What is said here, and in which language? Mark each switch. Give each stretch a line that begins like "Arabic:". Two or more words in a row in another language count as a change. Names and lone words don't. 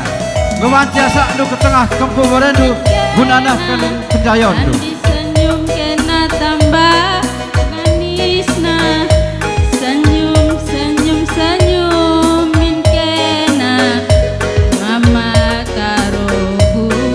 Batak Karo: Ngewanci asak du ke tengah kempu berendu gunana kan penjayon tu. Andi senyum kena tambah manisna.
Indonesian: Senyum senyum senyumin
Batak Karo: kena mama karoku.